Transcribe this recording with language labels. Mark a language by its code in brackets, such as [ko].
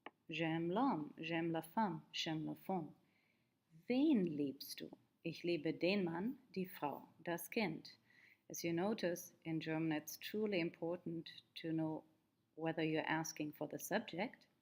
[fr] J'aime l'homme, j'aime la femme, j'aime l'enfant. [de] Wen liebst du? Ich liebe den Mann, die Frau, das Kind. [en] As you notice, in German it's truly important to know whether you're asking for the subject.